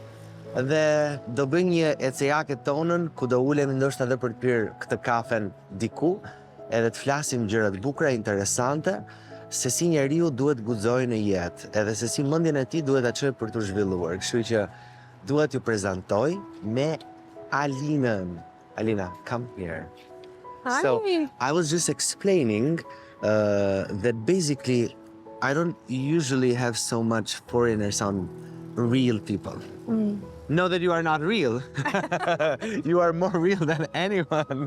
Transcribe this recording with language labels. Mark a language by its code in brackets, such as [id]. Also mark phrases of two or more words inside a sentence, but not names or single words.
[sq] Dhe do bëj një ecejake tonën ku do ulemi ndoshta edhe për të pirë këtë kafen diku, edhe të flasim gjëra të bukura, interesante, se si njeriu duhet guxojë në jetë, edhe se si mendjen e tij duhet ta çojë për të zhvilluar. Kështu që dua t'ju prezantoj me Alinën. Alina, [en] come here. Hi. So, I was just explaining that basically I don't usually have so much foreigners on Real People. Know that you are not real. You are more real than anyone.